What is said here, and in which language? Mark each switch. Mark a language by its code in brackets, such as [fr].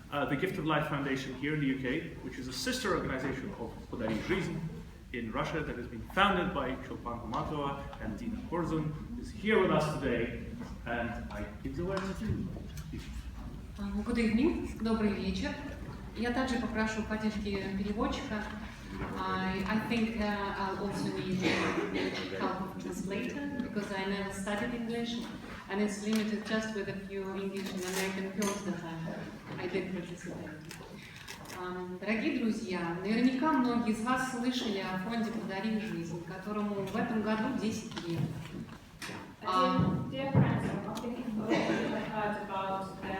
[en] The Gift of Life Foundation here in the UK, which is a sister organization of Podari Жизнь in Russia that has been founded by Chulpan Komatova and Dina Bilan, is here with us today, and I give the word to you. Good evening, [ru] добрый вечер. Я также попрошу поддержки переводчика. [en] I think I'll also need help of translator because I never studied English and it's limited just with a few English and American films that I did participate. [ru] Дорогие друзья, наверняка многие из вас слышали о фонде «Подари жизнь», которому в этом году 10 лет. [en] Dear friends, I think you have heard about